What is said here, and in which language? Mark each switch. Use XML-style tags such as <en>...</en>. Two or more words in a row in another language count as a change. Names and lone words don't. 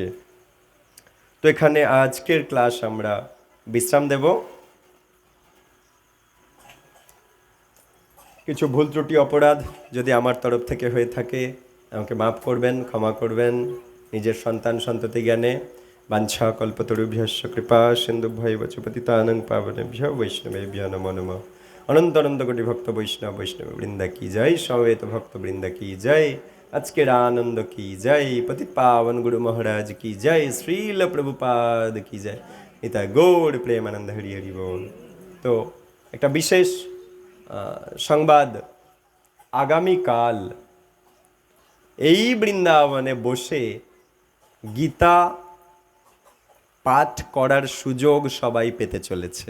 <bn>তো এখানে আজকের ক্লাস আমরা বিশ্রাম দেব। কিছু ভুল ত্রুটি অপরাধ যদি আমার তরফ থেকে হয়ে থাকে আমাকে মাফ করবেন, ক্ষমা করবেন। নিজের সন্তান সন্ততি জ্ঞানে</bn> <sa>বাঞ্ছা কল্পতরুভ্যশ্চ কৃপা সিন্ধুভ্যৈব চ পতিতানাং পাবনেভ্যো বৈষ্ণবেভ্যো নমো নমঃ।</sa> <bn>অনন্ত অনন্ত কোটি ভক্ত বৈষ্ণব বৃন্দা কি জয়, সমবেত ভক্ত বৃন্দা কি জয়, আজকের আনন্দ কি জয়, পতিত পাবন গুরু মহারাজ কি জয়, শ্রীল প্রভুপাদ কি জয়, নিতাই গৌর প্রেমানন্দ হরি হরি বল। তো একটা বিশেষ সংবাদ, আগামীকাল এই বৃন্দাবনে বসে গীতা পাঠ করার সুযোগ সবাই পেতে চলেছে।</bn>